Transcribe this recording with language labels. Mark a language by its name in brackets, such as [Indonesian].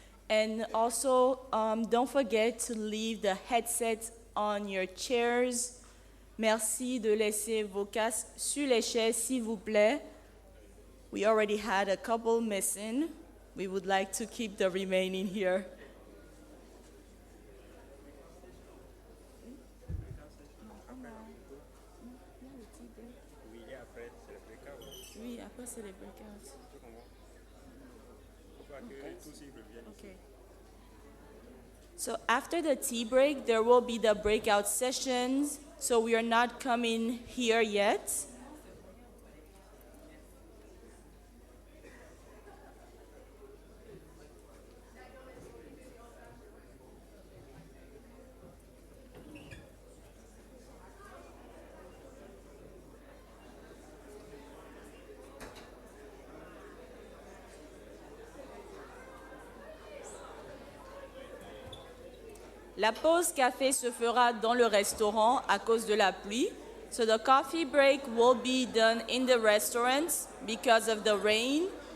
[English] And also, don't forget to leave the headsets on your chairs. [French] Merci de laisser vos casques sur les chaises, s'il vous plaît. [English] We already had a couple missing. We would like to keep the remaining here. [French] Oui, après c'est les breakouts. [English] Okay. So after the tea break, there will be the breakout sessions. So we are not coming here yet. [French] La pause café se fera dans le restaurant à cause de la pluie. [English] So the coffee break will be done in the restaurants because of the rain.